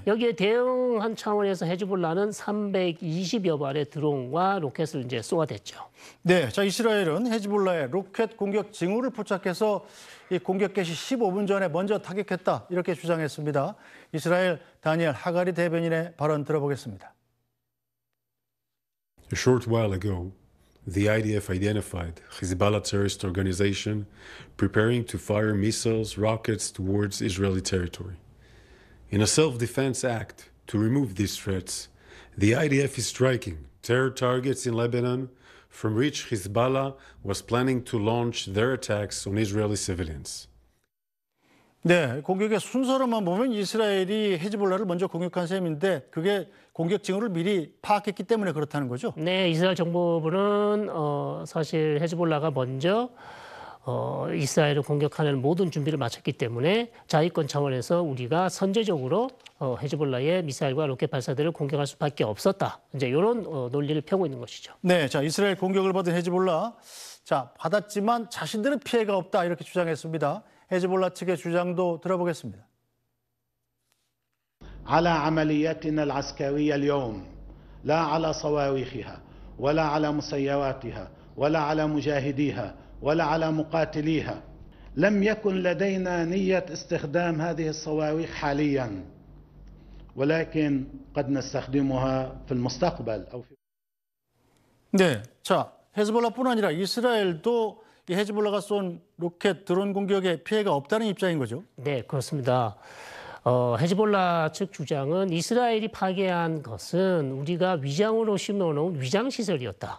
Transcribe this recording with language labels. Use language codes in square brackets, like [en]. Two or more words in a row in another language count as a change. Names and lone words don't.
[ko] 여기에 대응한 차원에서 헤즈볼라는 320여 발의 드론과 로켓을 이제 쏘아댔죠. 네, 자 이스라엘은 헤즈볼라의 로켓 공격 징후를 포착해서 이 공격 개시 15분 전에 먼저 타격했다 이렇게 주장했습니다. 이스라엘 다니엘 하가리 대변인의 발언 들어보겠습니다. [en] A short while ago, the IDF identified Hezbollah terrorist organization preparing to fire missiles, rockets towards Israeli territory. In a self-defense act to remove these threats, the IDF is striking terror targets in Lebanon from which Hezbollah was planning to launch their attacks on Israeli civilians. [ko] 네, 공격의 순서로만 보면 이스라엘이 헤즈볼라를 먼저 공격한 셈인데 그게 공격 징후를 미리 파악했기 때문에 그렇다는 거죠? 네, 이스라엘 정보부는 사실 헤즈볼라가 먼저 이스라엘을 공격하는 모든 준비를 마쳤기 때문에 자위권 차원에서 우리가 선제적으로 헤즈볼라의 미사일과 로켓 발사대를 공격할 수밖에 없었다. 이제 이런 논리를 펴고 있는 것이죠. 네, 자 이스라엘 공격을 받은 헤즈볼라, 자 받았지만 자신들은 피해가 없다 이렇게 주장했습니다. 헤즈볼라 측의 주장도 들어보겠습니다. [ar] على عملياتنا العسكرية اليوم لا على صواريخها ولا على مسيراتها ولا على مجاهديها ولا على مقاتليها. لم يكن لدينا نية استخدام هذه الصواريخ حاليا ولكن قد نستخدمها في المستقبل أو في... [ko] 네, 자 헤즈볼라뿐 아니라 이스라엘도 이 헤즈볼라가 쏜 로켓 드론 공격에 피해가 없다는 입장인 거죠? 네, 그렇습니다. 헤즈볼라 측 주장은 이스라엘이 파괴한 것은 우리가 위장으로 심어놓은 위장시설이었다.